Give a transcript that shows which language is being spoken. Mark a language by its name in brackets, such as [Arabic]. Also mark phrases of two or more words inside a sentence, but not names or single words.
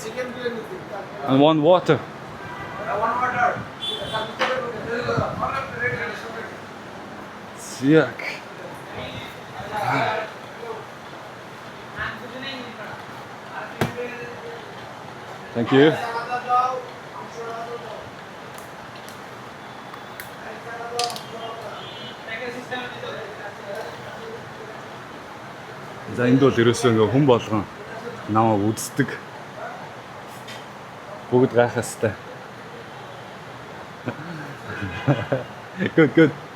[English] And one water. One water. Siak. Thank you. [Mongolian] За энд бол ерөөсөө ингээ хүн болгон намайг үздэг. Бүгд гайхастай. Good.